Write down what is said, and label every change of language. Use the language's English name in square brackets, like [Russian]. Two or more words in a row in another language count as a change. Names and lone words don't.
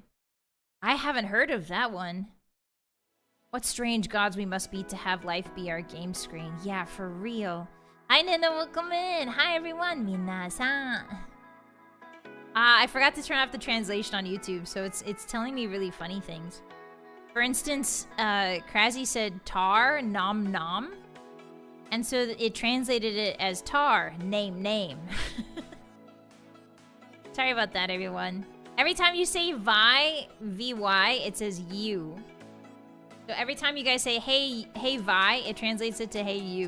[English] I haven't heard of that one. What strange gods we must be to have life be our game screen. Yeah, for real. Hi, Nina, welcome in. Hi, everyone. Minasan. I forgot to turn off the translation on YouTube, so it's telling me really funny things. For instance, Krasy said tar, nom nom. And so it translated it as tar, name. Sorry about that, everyone. Every time you say VY, it says you. So every time you guys say, hey Vi, it translates it to hey you.